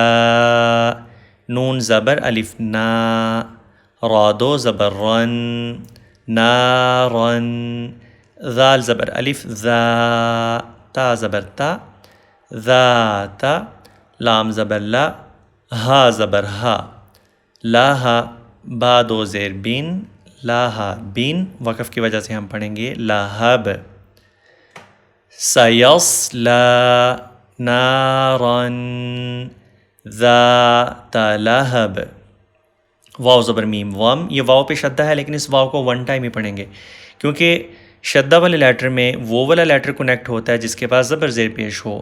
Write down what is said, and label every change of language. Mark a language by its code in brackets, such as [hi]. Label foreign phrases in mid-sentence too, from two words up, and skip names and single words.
[ur] نون زبر الف نا، رادو زبر رن، نارن. ذال زبر الف ذا، تا زبر تا، ذات. لام زبر لا، ہا زبر ہا، لاہا. با دو زیر بین، لاہا بین. وقف کی وجہ سے ہم پڑھیں گے لاہب. [ar] سیصلا نارن ذات لہب. [ur] واو زبر میم وم. یہ واو پہ شدہ ہے لیکن اس واو کو [en] one time [ur] ہی پڑھیں گے کیونکہ شدہ والے لیٹر میں وہ والا لیٹر کنیکٹ ہوتا ہے جس کے پاس زبر زیر پیش ہو.